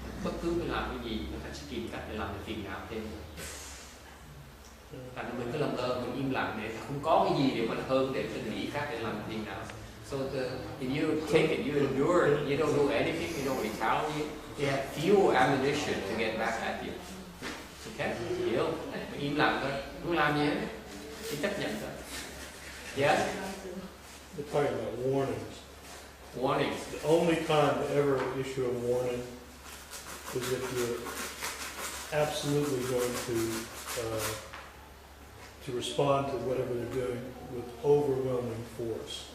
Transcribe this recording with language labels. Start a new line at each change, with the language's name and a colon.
Vietnamese: Bất cứ mình làm cái gì, người ta sẽ tìm cách để làm mình phiền não thêm. Thành mình cứ làm ngơ, mình im lặng để không có cái gì để mà hơn để mình nghĩ khác để làm mình phiền não.
English: So if you take it, you endure it, you don't do anything, you don't retaliate, you have few ammunition to get back at you.
Vietnamese: Okay? Hiểu? Im lặng thôi, không làm gì hết, chỉ chấp nhận thôi.
English: Yes? They're talking about warnings. Warnings. The only time to ever issue a warning is if you're absolutely going to respond to whatever they're doing with overwhelming force.